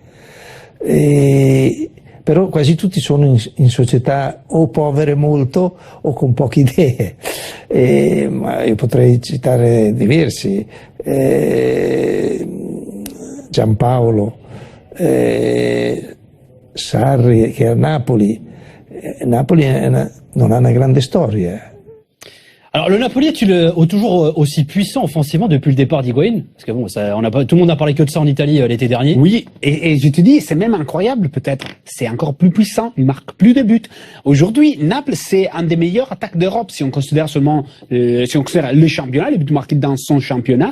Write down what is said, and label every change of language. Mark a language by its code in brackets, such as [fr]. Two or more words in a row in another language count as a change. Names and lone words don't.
[it] Però quasi tutti sono in società o povere molto o con poche idee. Ma io potrei citare diversi. Giampaolo, Sarri che è a Napoli. Napoli non ha una grande storia. [fr] Alors le Napoli est toujours aussi puissant offensivement depuis le départ d'Higuaín, parce que bon, tout le monde n'a parlé que de ça en Italie l'été dernier. Oui, et je te dis, c'est même incroyable peut-être. C'est encore plus puissant, il marque plus de buts. Aujourd'hui, Naples c'est un des meilleurs attaques d'Europe si on considère seulement, si on considère le championnat, les buts marqués dans son championnat.